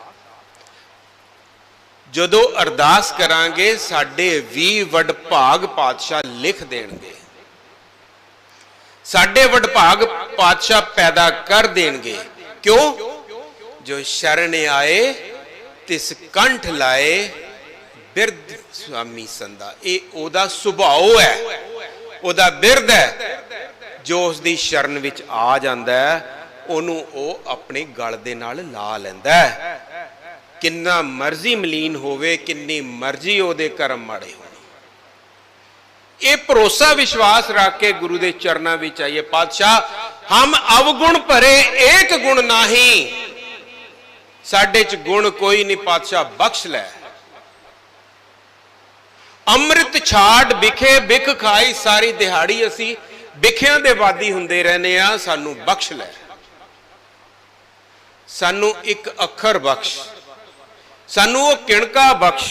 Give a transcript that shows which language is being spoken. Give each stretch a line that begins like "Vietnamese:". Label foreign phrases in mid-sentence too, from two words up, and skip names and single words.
Punjabi: ਜਦੋਂ ਅਰਦਾਸ ਕਰਾਂਗੇ ਸਾਡੇ ਭੀ ਵਡਭਾਗ ਪਾਤਸ਼ਾਹ ਲਿਖ ਦੇਣਗੇ, ਸਾਡੇ ਵਡਭਾਗ ਪਾਤਸ਼ਾਹ ਪੈਦਾ ਕਰ ਦੇਣਗੇ। ਕਿਉਂ? ਜੋ ਸ਼ਰਣਿ ਆਏ ਤਿਸੁ ਕੰਠਿ ਲਾਏ, ਬਿਰਦ ਸੁਆਮੀ ਸੰਦਾ। ਇਹ ਓਹਦਾ ਸੁਭਾਅ ਹੈ, ਓਹਦਾ ਬਿਰਦ ਹੈ। ਜੋ ਉਸਦੀ ਸ਼ਰਣ ਵਿਚ ਆ ਜਾਂਦਾ ਹੈ, ਓਹਨੂੰ ਓਹ ਆਪਣੇ ਗਲ ਦੇ ਨਾਲ ਲਾ ਲੈਂਦਾ ਹੈ। ਕਿੰਨਾ ਮਰਜ਼ੀ ਮਲੀਨ ਹੋਵੇ, ਕਿੰਨੀ ਮਰਜ਼ੀ ਓਹਦੇ ਕਰਮ ਮਾੜੇ ਹੋ,
Hindi: ये भरोसा विश्वास रख के गुरु के चरणों में आइए।
Punjabi: ਪਾਤਸ਼ਾਹ ਹਮ ਅਵਗੁਣ ਭਰੇ ਏਕੁ ਗੁਣੁ ਨਾਹੀ, ਸਾਡੇ ਚ ਗੁਣ ਕੋਈ ਨਹੀਂ, ਪਾਤਸ਼ਾਹ ਬਖ਼ਸ਼ ਲੈ। ਅੰਮ੍ਰਿਤ ਛਾਡਿ ਬਿਖੈ ਬਿਖੁ ਖਾਈ, ਸਾਰੀ ਦਿਹਾੜੀ ਅਸੀਂ ਬਿਖਿਆਂ ਦੇ ਵਾਦੀ ਹੁੰਦੇ ਰਹਿਨੇ ਆਂ, ਸਾਨੂੰ ਬਖ਼ਸ਼ ਲੈ। ਸਾਨੂੰ ਇਕ ਅੱਖਰ ਬਖ਼ਸ਼, ਸਾਨੂੰ ਓਹ ਕਿਣਕਾ ਬਖ਼ਸ਼।